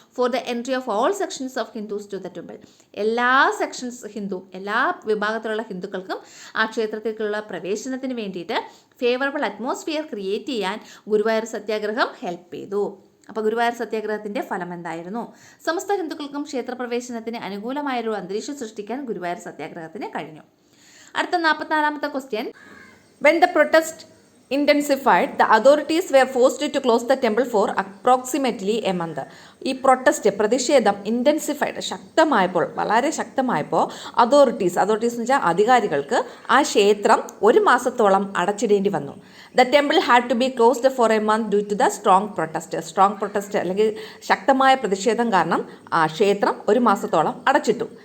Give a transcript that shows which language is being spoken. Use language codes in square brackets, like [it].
[en] For the entry of all sections of Hindus to the temple. [ml] എല്ലാ വിഭാഗത്തിലുള്ള ഹിന്ദുക്കൾക്കും ആ ക്ഷേത്രത്തിലേക്കുള്ള പ്രവേശനത്തിന് വേണ്ടിയിട്ട് [en] favourable atmosphere create [ml] ചെയ്യാൻ ഗുരുവായൂർ സത്യാഗ്രഹം ഹെൽപ്പ് ചെയ്തു. അപ്പോൾ ഗുരുവായൂർ സത്യാഗ്രഹത്തിൻ്റെ ഫലം എന്തായിരുന്നു? സമസ്ത ഹിന്ദുക്കൾക്കും ക്ഷേത്രപ്രവേശനത്തിന് അനുകൂലമായൊരു അന്തരീക്ഷം സൃഷ്ടിക്കാൻ ഗുരുവായൂർ സത്യാഗ്രഹത്തിന് കഴിഞ്ഞു. അടുത്ത 44ാമത്തെ [en] Question, when the protest intensified, the authorities were forced to close the temple for approximately a month. [ml] ഈ പ്രതിഷേധം ഇൻറ്റൻസിഫൈഡ്, വളരെ ശക്തമായപ്പോൾ അതോറിറ്റീസ് എന്ന് വെച്ചാൽ അധികാരികൾക്ക് ആ ക്ഷേത്രം ഒരു മാസത്തോളം അടച്ചിടേണ്ടി വന്നു. [en] the temple had to be closed for a month due to the strong protest [ml] അല്ലെങ്കിൽ ശക്തമായ പ്രതിഷേധം കാരണം ആ ക്ഷേത്രം ഒരു മാസത്തോളം അടച്ചിട്ടു.